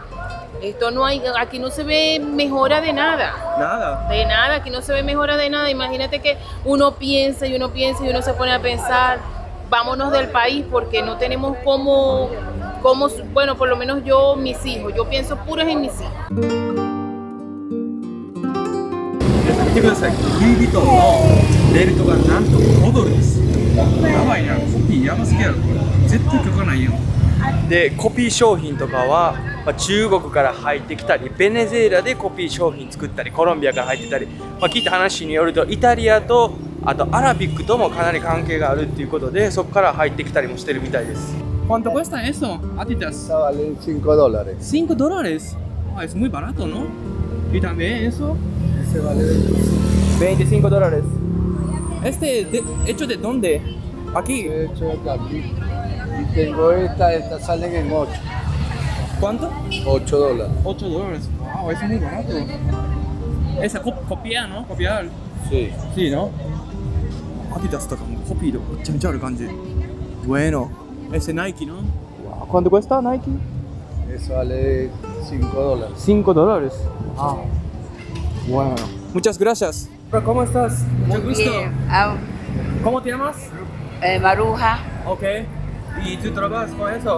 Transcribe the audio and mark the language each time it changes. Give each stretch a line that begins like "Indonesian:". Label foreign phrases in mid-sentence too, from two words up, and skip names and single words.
Spanish: Esto no hay, aquí no se ve mejora de nada. Nada. De nada, aquí no se ve mejora de nada. Imagínate que uno piensa y uno se pone a pensar, vámonos del país porque no tenemos cómo, bueno, por lo menos yo, mis hijos, yo pienso puros en mis hijos.
Japanese: 見てください。ルイ・ヴィトンのベルトがなんと5ドルです。やばいな、コピーやばすぎやろ。これ絶対許可ないよ。でコピー商品とかは、中国から入ってきたりベネズエラでコピー商品作ったりコロンビアから入ってたり、聞いた話によるとイタリアとあとアラビックともかなり関係があるっていうことでそこから入ってきたりもしてるみたいです。
Spanish: ¿Cuánto cuesta eso? Adidas. Esa vale $5. $5. Ah, es muy barato, ¿no? Y también eso. Ese vale $25. ¿Hecho de dónde? Aquí. de hecho de aquí. Y tengo estas salen en 8. ¿Cuánto? $8. $8. Wow, es muy barato. Esa copia, ¿no? Copiar. Sí. Sí, ¿no?
Japanese: Adidas とかもコピーでめちゃめちゃある感じ。Bueno.
Spanish: Ese Nike, ¿no? Wow. ¿Cuánto cuesta Nike? Eso vale $5. $5. Ah. Bueno. Muchas gracias. ¿Cómo estás? Mucho gusto. Bien. ¿Cómo te llamas? Maruja. Ok. ¿Y tú trabajas con eso?